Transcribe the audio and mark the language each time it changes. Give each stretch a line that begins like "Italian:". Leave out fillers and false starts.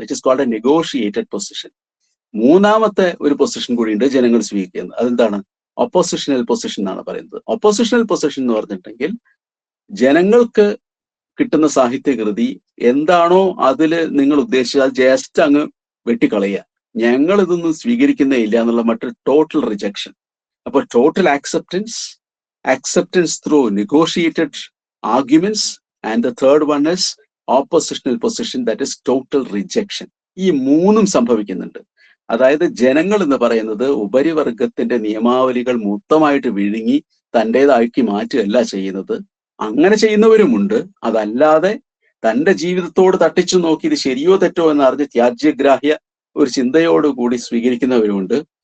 English: It is called a negotiated position.
Malayalam: മൂന്നാമത്തെ ഒരു position കൂടിയുണ്ട് ജനങ്ങൾ സ്വീകരിക്കുന്നത്. അതെന്താണ്? ഒപ്പോസിഷണൽ പൊസിഷൻ എന്നാണ് പറയുന്നത്. ഒപ്പോസിഷണൽ പൊസിഷൻ എന്ന് പറഞ്ഞിട്ടുണ്ടെങ്കിൽ ജനങ്ങൾക്ക് കിട്ടുന്ന സാഹിത്യകൃതി എന്താണോ അതിൽ നിങ്ങൾ ഉദ്ദേശിച്ചത് അത് ജസ്റ്റ് അങ്ങ് വെട്ടിക്കളയുക. ഞങ്ങൾ ഇതൊന്നും സ്വീകരിക്കുന്നേ ഇല്ല എന്നുള്ള മറ്റൊരു ടോട്ടൽ റിജക്ഷൻ.
English: അപ്പോൾ total acceptance through negotiated arguments, and the third one is oppositional position, that is total rejection.
Malayalam: ഈ മൂന്നും സംഭവിക്കുന്നുണ്ട്. അതായത് ജനങ്ങൾ എന്ന് പറയുന്നത് ഉപരിവർഗത്തിന്റെ നിയമാവലികൾ മൊത്തമായിട്ട് വിഴുങ്ങി തൻ്റെതാക്കി മാറ്റുകയല്ല ചെയ്യുന്നത്. അങ്ങനെ ചെയ്യുന്നവരുമുണ്ട്. അതല്ലാതെ തൻ്റെ ജീവിതത്തോട് തട്ടിച്ചു നോക്കി ഇത് ശരിയോ തെറ്റോ എന്നറിഞ്ഞ് ത്യാജ്യഗ്രാഹ്യ ഒരു ചിന്തയോടുകൂടി സ്വീകരിക്കുന്നവരുമുണ്ട്.